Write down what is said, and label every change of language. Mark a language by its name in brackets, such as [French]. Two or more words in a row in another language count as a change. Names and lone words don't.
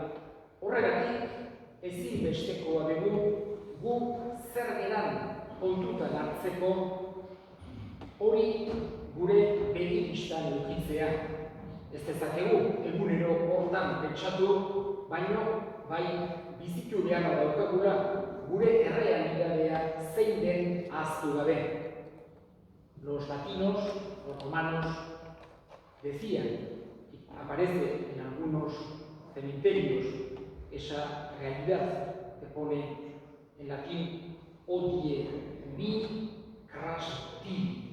[Basque] Horregatik ezinbestekoa dugu gu zer geran kontutan hartzeko hori gure begi bistan edukitzea. Ez dezakegu egunero hortan pentsatu, baina bai bizitu beharra daukagula gure errealitatea zein den ahaztu gabe. [Spanish] Los latinos, los romanos, decían, y aparece en algunos cementerios, esa realidad que pone en latín [Latin] odie mi cras ti.